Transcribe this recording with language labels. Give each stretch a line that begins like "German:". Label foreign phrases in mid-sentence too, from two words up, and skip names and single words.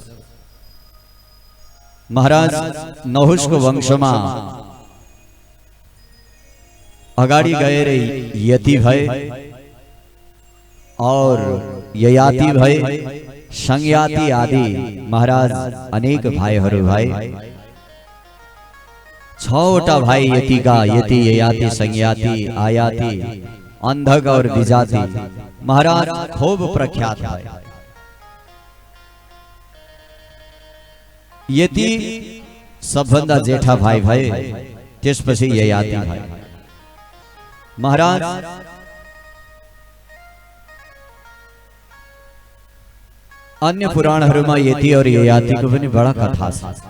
Nepali: महाराज नहुषको वंशमा अगाडि गएर यति भए और ययाति भए, संयाति आदि महाराज अनेक भाइहरू भए। 6 भाइ यतिका, यति ययाति संयाति आयाति अंधक और विजाति महाराज खूब प्रख्यात भए। यति सबभन्दा जेठा भाइ भए, त्यसपछि ययाति भए। महाराज अन्य पुराणहरूमा यति और ययातिको पनि बडा कथा छ।